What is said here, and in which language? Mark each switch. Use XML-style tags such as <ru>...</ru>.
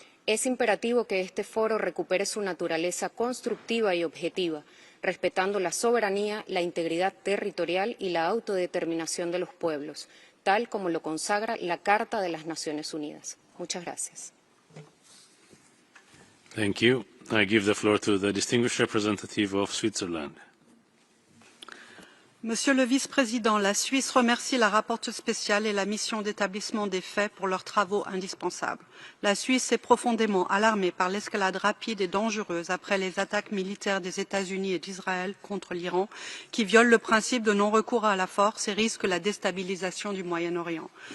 <es>Es imperativo que este foro recupere su naturaleza constructiva y objetiva, respetando la soberanía, la integridad territorial y la autodeterminación de los pueblos, tal como lo consagra la Carta de las Naciones Unidas. Muchas gracias.</es> <en>Thank you. I give the floor to the distinguished representative of Switzerland.</en> <fr>Monsieur le Vice-président, la Suisse remercie la rapporteure spéciale et la mission d'établissement des faits pour leurs travaux indispensables. La Suisse est profondément alarmée par l'escalade rapide et dangereuse après les attaques militaires des États-Unis et d'Israël contre l'Iran, qui violent le principe de non-recours à la force et risquent la déstabilisation du Moyen-Orient.</fr>